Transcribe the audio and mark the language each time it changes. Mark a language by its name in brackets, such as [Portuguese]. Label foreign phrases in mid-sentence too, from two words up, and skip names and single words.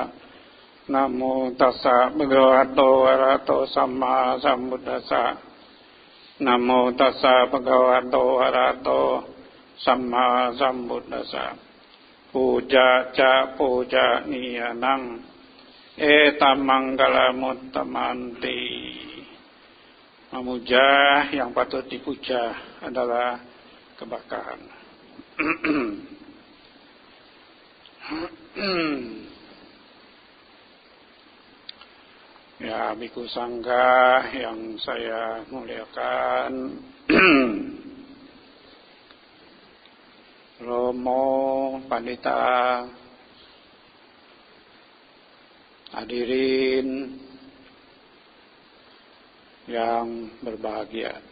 [Pali] Namo tassa bhagavato arahato samma sambuddhassa. Namo tassa bhagavato arahato samma sambuddhassa. Puja ca puja niyanang etam manggala muttamanti. [Indonesian] Memuja yang patut dipuja adalah keberkahan. Ya, biku sangga yang saya muliakan, Romo, Pandita, hadirin yang berbahagia.